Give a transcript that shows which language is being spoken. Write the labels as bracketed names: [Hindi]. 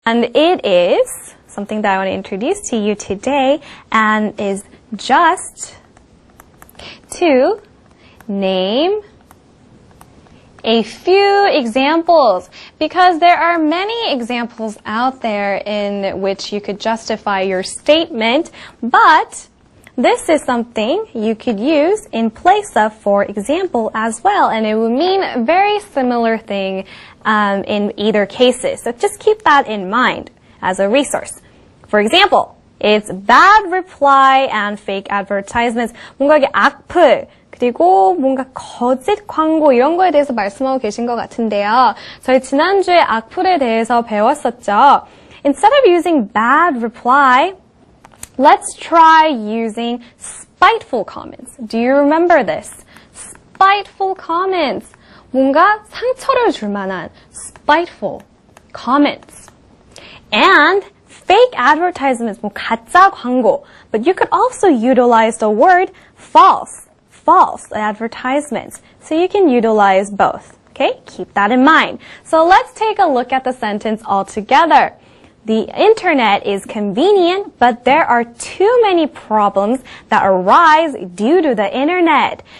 [English] And it is something that I want to introduce to you today, and is just to name a few examples, because there are many examples out there in which you could justify your statement, but this is something you could use in place of for example as well, and it would mean a very similar thing in either cases. So just keep that in mind as a resource. For example, it's bad reply and fake advertisements. [Korean] 뭔가 이게 악플, 그리고 뭔가 거짓 광고 이런 거에 대해서 말씀하고 계신 것 같은데요. 저희 지난주에 악플에 대해서 배웠었죠. [English] Instead of using bad reply, let's try using spiteful comments. Do you remember this? Spiteful comments. [Korean] 뭔가 상처를 줄 만한 spiteful comments. [English] And fake advertisements, [Korean] 뭐 가짜 광고. [English] But you could also utilize the word false advertisements. So you can utilize both. Okay? Keep that in mind. So let's take a look at the sentence all together. The internet is convenient, but there are too many problems that arise due to the internet.